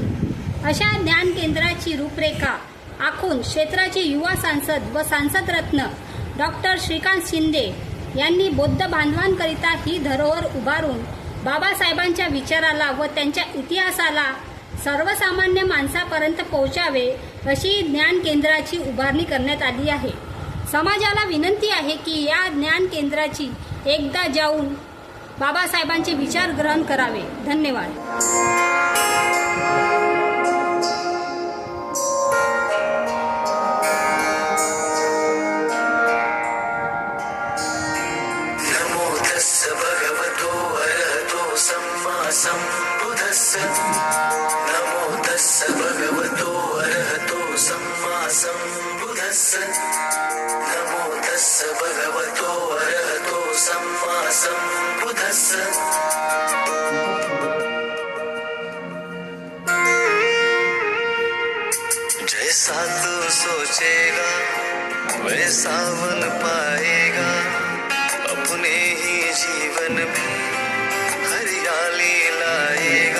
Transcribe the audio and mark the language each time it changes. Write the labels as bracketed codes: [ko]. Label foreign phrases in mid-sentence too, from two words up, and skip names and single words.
[mr] अशा ज्ञान केंद्राची रूपरेखा आखून क्षेत्राचे युवा सांसद व सांसद रत्न डॉक्टर श्रीकांत शिंदे यांनी बौद्ध बांधवांकरिता ही धरोहर उभारून बाबासाहेबांच्या विचाराला व त्यांच्या इतिहासाला सर्वसामान्य माणसापर्यंत पोहोचावे अशी ज्ञान केंद्राची उभारणी करण्यात आली आहे. समाजाला विनंती आहे की या ज्ञान केंद्राची एकदा जाऊन बाबासाहेबांचे विचार ग्रहण करावे. धन्यवाद. [pi] संबुद्धस्स नमो तस्स भगवतो अरहतो सम्मा संबुद्धस्स नमो तस्स भगवतो अरहतो सम्मा संबुद्धस्स. [hi] जैसा तू सोचेगा वैसा बन पाएगा अपने ही जीवन में हरियाली लाएगा.